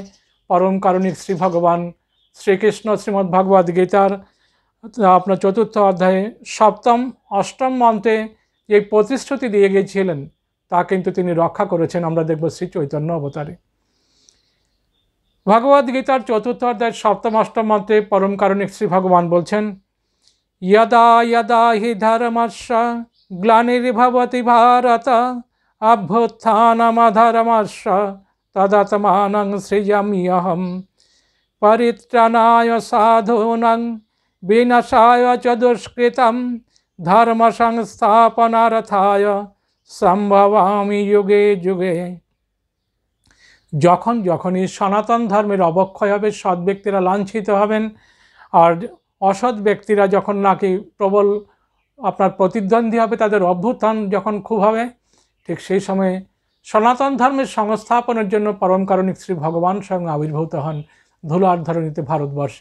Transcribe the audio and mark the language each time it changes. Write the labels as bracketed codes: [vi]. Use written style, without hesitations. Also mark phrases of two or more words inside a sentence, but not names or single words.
[bn] পরম কারণিক শ্রী ভগবান শ্রীকৃষ্ণ শ্রীমদ্ ভাগবত গীতার আপনার চতুর্থ অধ্যায়ে সপ্তম অষ্টম মন্ত্রে যে প্রতিশ্রুতি দিয়ে গিয়েছিলেন তা কিন্তু তিনি রক্ষা করেছেন। আমরা দেখব শ্রী চৈতন্য অবতারে। ভগবত গীতার চতুর্থ অধ্যায়ের সপ্তম অষ্টম মন্ত্রে পরম কারণিক শ্রী ভগবান বলছেন, [sa] यदा यदा हि धर्मस्य ग्लानिर्भवति भारत अभ्युत्थानमधर्मस्य तदात्मानं सृजाम्यहम् परित्राणाय साधूनां विनाशाय च दुष्कृतं धर्म संस्थापनार्थाय सम्भवामि युगे युगे। [bn] যখন যখনই সনাতন ধর্মের অবক্ষয় হবে, সৎ ব্যক্তিরা লাঞ্ছিত হবেন, আর অসৎ ব্যক্তিরা যখন নাকি প্রবল আপনার প্রতিদ্বন্দ্বী হবে, তাদের অভ্যুত্থান যখন খুব হবে, ঠিক সেই সময়ে সনাতন ধর্মের সংস্থাপনের জন্য পরম কারণিক শ্রী ভগবান স্বয়ং আবির্ভূত হন ধুলার ধরণীতে ভারতবর্ষে।